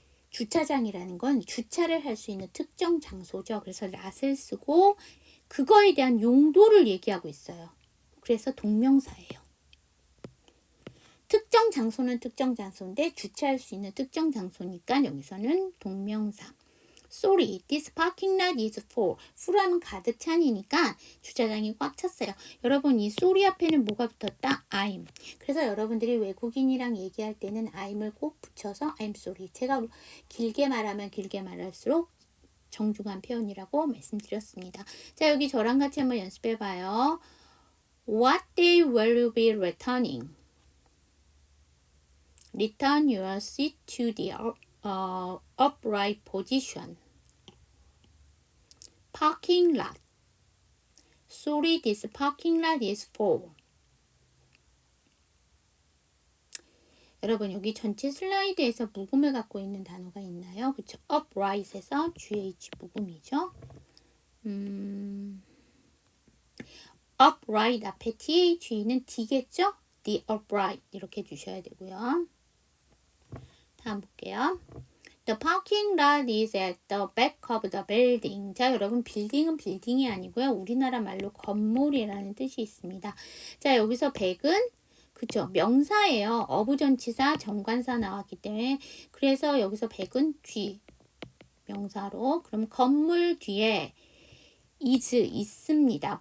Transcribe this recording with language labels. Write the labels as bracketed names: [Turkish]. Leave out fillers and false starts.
[Korean] 주차장이라는 건 주차를 할 수 있는 특정 장소죠. 그래서 랏을 쓰고 그거에 대한 용도를 얘기하고 있어요. 그래서 동명사예요. 특정 장소는 특정 장소인데 주차할 수 있는 특정 장소니까 여기서는 동명사. [English] Sorry, this parking lot is full. [Korean] full하면 가득 찬이니까 주차장이 꽉 찼어요. 여러분 이 sorry 앞에는 뭐가 붙었다? [English] I'm. [Korean] 그래서 여러분들이 외국인이랑 얘기할 때는 I'을 꼭 붙여서 [English] I'm sorry. [Korean] 제가 길게 말하면 길게 말할수록 정중한 표현이라고 말씀드렸습니다. 자, 여기 저랑 같이 한번 연습해 봐요. [English] What day will you be returning? Return your seat to the upright position. Parking lot. Sorry, this parking lot is full. [Korean] 여러분 여기 전체 슬라이드에서 묵음을 갖고 있는 단어가 있나요? 그렇죠? upright에서 GH 묵음이죠. upright 앞에 THE는 D겠죠? [English] The upright [Korean] 이렇게 주셔야 되고요. 다음 볼게요. [English] The parking lot is at the back of the building. [Korean] 자, 여러분 빌딩은 빌딩이 아니고요. 우리나라 말로 건물이라는 뜻이 있습니다. 자, 여기서 back은 그쵸 명사예요. 어부전치사 정관사 나왔기 때문에 그래서 여기서 back은 뒤 명사로 그럼 건물 뒤에 is 있습니다.